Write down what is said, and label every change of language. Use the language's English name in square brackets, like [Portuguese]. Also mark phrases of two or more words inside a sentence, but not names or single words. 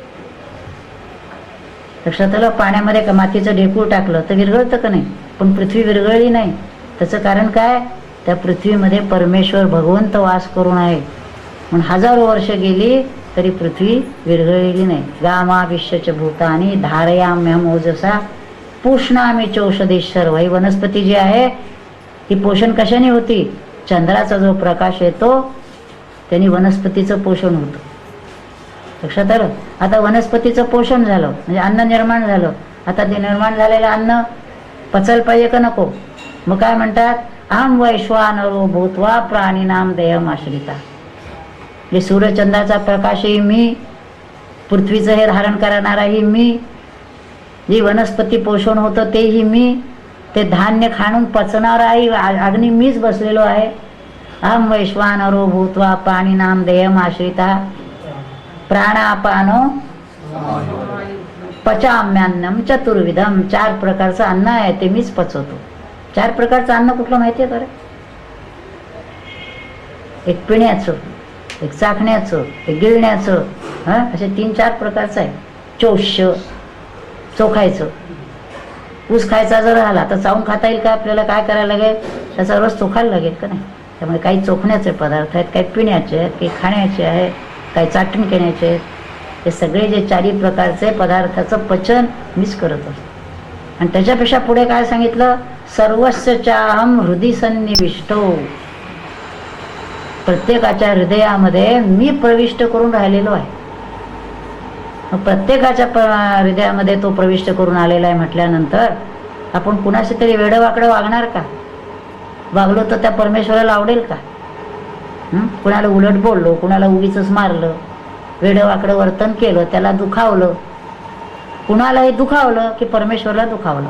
[Marathi] लक्षात आलं? पाण्यामध्ये का मातीचं ढेकूळ टाकलं तर विरघळतं का नाही, पण पृथ्वी विरघळली नाही. त्याचं कारण काय? त्या पृथ्वीमध्ये परमेश्वर भगवंत वास करून आहे, म्हणून हजारो वर्ष गेली तरी पृथ्वी विरघळलेली नाही. [Sanskrit] गामा विश्वच भूतानी धारयाम्यहम ओजसा पुष्णामी चौषधी सर्व. [Marathi] ही वनस्पती जी आहे ही पोषण कशाने होती? चंद्राचा जो प्रकाश येतो त्यांनी वनस्पतीचं पोषण होतं. लक्षात आलं? आता वनस्पतीचं पोषण झालं म्हणजे अन्न निर्माण झालं. आता ते निर्माण झालेलं अन्न पचायला पाहिजे का नको? मग काय म्हणतात? [Sanskrit] अहम वैश्वानरो भूत्वा प्राणीनाम देहम आश्रिता. [Marathi] जे सूर्यचंद्राचा प्रकाशही मी, पृथ्वीचं हे धारण करणाराही मी, जी वनस्पती पोषण होतं तेही मी, ते धान्य खाणून पचणाराही अग्नी मीच बसलेलो आहे. [Sanskrit] अहम वैश्वानरो भूत्वा प्राणीनाम देहम आश्रिता प्राणापानो पचाम्यान्नम चतुर्विधम. [Marathi] 4 प्रकारचं अन्न आहे ते मीच पचवतो. 4 प्रकारचं अन्न कुठलं माहिती आहे बरं? एक पिण्याचं, एक चाखण्याचं, एक गिळण्याचं, असे 3-4 प्रकारचं आहे. चोष्य, चोखायचं. ऊस खायचा जर झाला तर चावून खाता येईल का आपल्याला? काय करायला लागेल? त्याचा रस चोखायला लागेल का नाही? त्यामुळे काही चोखण्याचे पदार्थ आहेत, काही पिण्याचे आहेत, काही खाण्याचे आहेत, काही चाटण करण्याचे आहेत. हे सगळे जे 4 प्रकारचे पदार्थाचं पचन मीच करत असतो. आणि त्याच्यापेक्षा पुढे काय सांगितलं? [Sanskrit] सर्वस्य चाहम हृदय सन्निविष्टो. [Marathi] प्रत्येकाच्या हृदयामध्ये मी प्रविष्ट करून राहिलेलो आहे. मग प्रत्येकाच्या हृदयामध्ये तो प्रविष्ट करून आलेला आहे म्हटल्यानंतर आपण कुणाशी तरी वेडवाकडं वागणार का? वागलो तर त्या परमेश्वराला आवडेल का? कुणाला उलट बोललो, कुणाला उगीच मारलं, वेडवाकडं वर्तन केलं, त्याला दुखावलं, कुणालाही दुखावलं की परमेश्वरला दुखावलं.